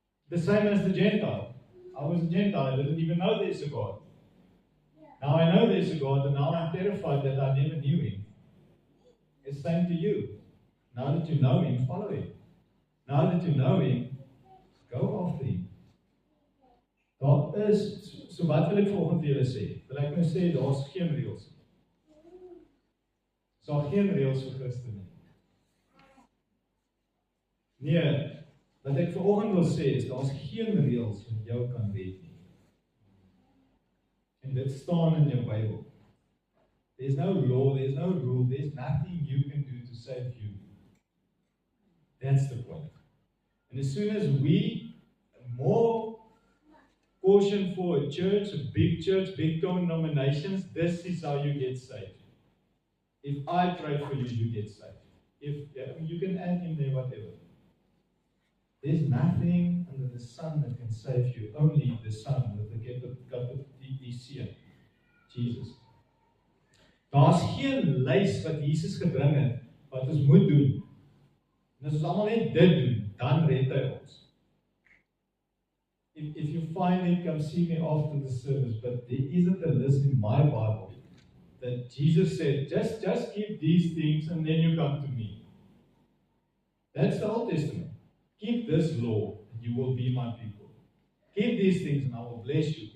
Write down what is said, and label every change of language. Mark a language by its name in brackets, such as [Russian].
[English] The same as the Gentile. I was a Gentile. I didn't even know there's a God. Now I know there's a God, and now I'm terrified that I never knew Him. It's same to you. Now that you know Him, follow Him. Now that you know Him, go after Him. [Afrikaans] Daar is, so wat wil ek volgende vir julle sê? Wil ek nou sê, daar's geen reëls. Daar geen reëls vir Christene nie. Nee, wat ek vanoggend wil sê is, daar's geen reëls wat jou kan red nie. En dit staan in jou Bybel. [English] There's no law, there's no rule, there's nothing you can do to save you. That's the point. And as soon as we, more caution for a church, big denominations, this is how you get saved. If I pray for you, you get saved. You can add in there whatever. There's nothing under the sun that can save you. Only the Son with the seun, Jesus. [Afrikaans] Daar's geen lys wat Jesus gebring het wat ons moet doen. En as ons almal net dit doen, dan red hy ons. [English] If you find it, come see me after the service. But there isn't a list in my Bible that Jesus said, just keep these things and then you come to me. That's the Old Testament. Keep this law and you will be my people. Keep these things and I will bless you.